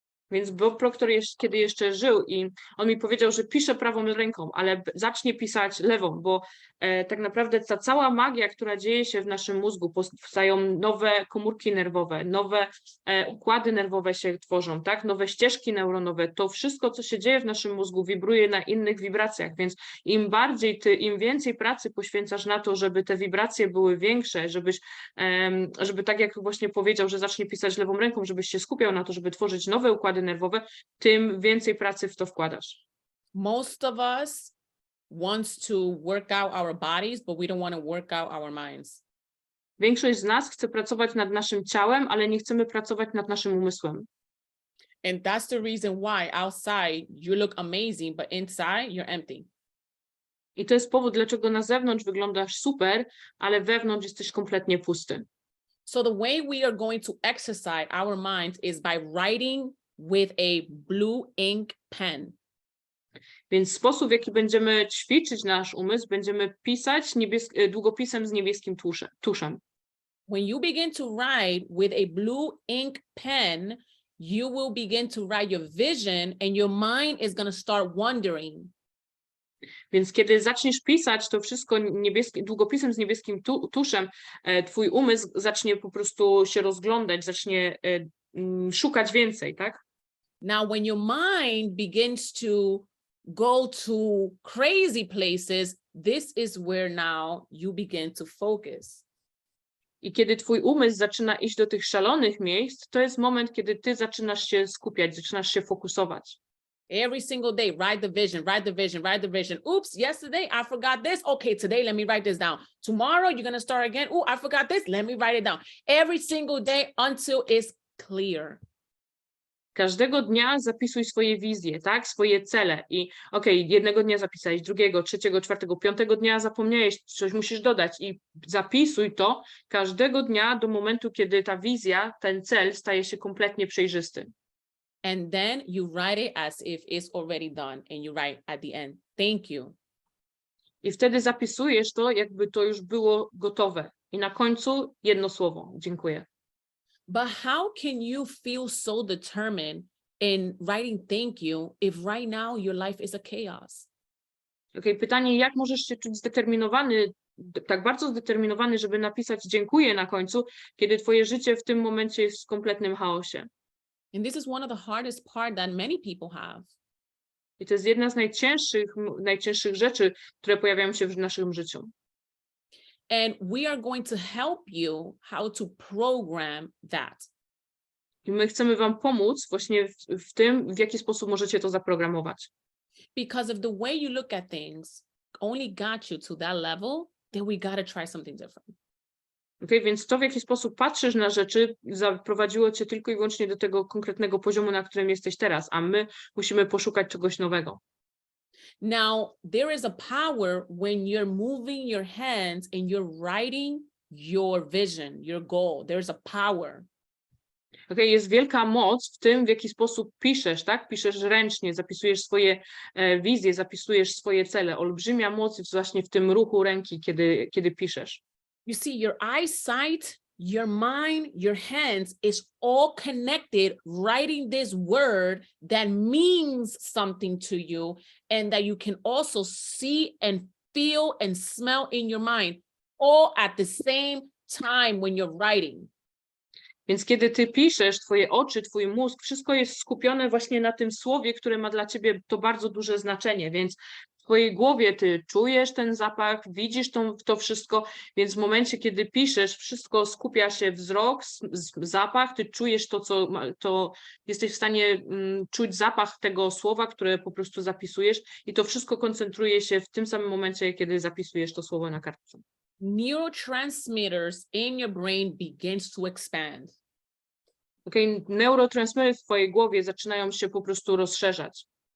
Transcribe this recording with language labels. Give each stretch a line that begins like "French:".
Polish: Więc Bob Proctor kiedy jeszcze żył i on mi powiedział, że pisze prawą ręką, ale zacznie pisać lewą, bo tak naprawdę ta cała magia, która dzieje się w naszym mózgu, powstają nowe komórki nerwowe, nowe układy nerwowe się tworzą, tak? Nowe ścieżki neuronowe, to wszystko, co się dzieje w naszym mózgu, wibruje na innych wibracjach, więc im więcej pracy poświęcasz na to, żeby te wibracje były większe, żeby tak jak właśnie powiedział, że zacznie pisać lewą ręką, żebyś się skupiał na to, żeby tworzyć nowe układy nerwowe, tym więcej pracy w to wkładasz.
English: Most of us wants to work out our bodies, but we don't want to work out our minds.
Polish: Większość z nas chce pracować nad naszym ciałem, ale nie chcemy pracować nad naszym umysłem.
English: And that's the reason why outside you look amazing, but inside you're empty.
Polish: I to jest powód, dlaczego na zewnątrz wyglądasz super, ale wewnątrz jesteś kompletnie pusty.
English: So the way we are going to exercise our minds is by writing with a blue ink pen.
Polish: Więc sposób, w jaki będziemy ćwiczyć nasz umysł, będziemy pisać długopisem z niebieskim tuszem.
English: When you begin to write with a blue ink pen, you will begin to write your vision and your mind is going to start wondering.
Polish: Więc kiedy zaczniesz pisać to wszystko długopisem z niebieskim tuszem, twój umysł zacznie po prostu się rozglądać, zacznie szukać więcej, tak?
English: Now, when your mind begins to go to crazy places, this is where now you begin to focus.
Polish: I kiedy twój umysł zaczyna iść do tych szalonych miejsc, to jest moment, kiedy ty zaczynasz się skupiać, zaczynasz się fokusować.
English: Every single day, write the vision, write the vision, write the vision. Oops, yesterday I forgot this. Okay, today let me write this down. Tomorrow you're going to start again. Oh, I forgot this. Let me write it down. Every single day until it's clear.
Polish: Każdego dnia zapisuj swoje wizje, tak? Swoje cele. I jednego dnia zapisałeś, drugiego, trzeciego, czwartego, piątego dnia zapomniałeś, coś musisz dodać i zapisuj to każdego dnia do momentu, kiedy ta wizja, ten cel staje się kompletnie przejrzysty.
English: And then you write it as if it's already done. And you write at the end, thank you.
Polish: I wtedy zapisujesz to, jakby to już było gotowe. I na końcu jedno słowo. Dziękuję.
English: But how can you feel so determined in writing thank you if right now your life is a chaos?
Polish: Okay, pytanie, jak możesz się czuć zdeterminowany, tak bardzo zdeterminowany, żeby napisać dziękuję na końcu, kiedy twoje życie w tym momencie jest w kompletnym chaosie.
English: And this is one of the hardest part that many people have.
Polish: I to jest jedna z najcięższych rzeczy, które pojawiają się w naszym życiu.
English: And we are going to help you how to program that.
Polish: I my chcemy wam pomóc właśnie w tym, w jaki sposób możecie to zaprogramować.
English: Because if the way you look at things only got you to that level, then we got to try something different.
Polish: Okay, więc to, w jaki sposób patrzysz na rzeczy, zaprowadziło cię tylko i wyłącznie do tego konkretnego poziomu, na którym jesteś teraz, a my musimy poszukać czegoś nowego.
English: Now, there is a power when you're moving your hands and you're writing your vision, your goal. There's a power.
Polish: Okay, jest wielka moc w tym, w jaki sposób piszesz, tak? Piszesz ręcznie, zapisujesz swoje wizje, zapisujesz swoje cele. Olbrzymia moc jest właśnie w tym ruchu ręki, kiedy piszesz.
English: You see, your eyesight, your mind, your hands is all connected, writing this word that means something to you and that you can also see and feel and smell in your mind, all at the same time when you're writing.
Polish: Więc kiedy ty piszesz, twoje oczy, twój mózg, wszystko jest skupione właśnie na tym słowie, które ma dla ciebie to bardzo duże znaczenie, więc w twojej głowie ty czujesz ten zapach, widzisz to wszystko, więc w momencie, kiedy piszesz, wszystko skupia się wzrok, zapach, ty czujesz to jesteś w stanie czuć zapach tego słowa, które po prostu zapisujesz i to wszystko koncentruje się w tym samym momencie, kiedy zapisujesz to słowo na kartce.
English: Neurotransmitters in your brain begins to expand.
Polish: Okay, neurotransmittery w twojej głowie zaczynają się po prostu rozszerzać.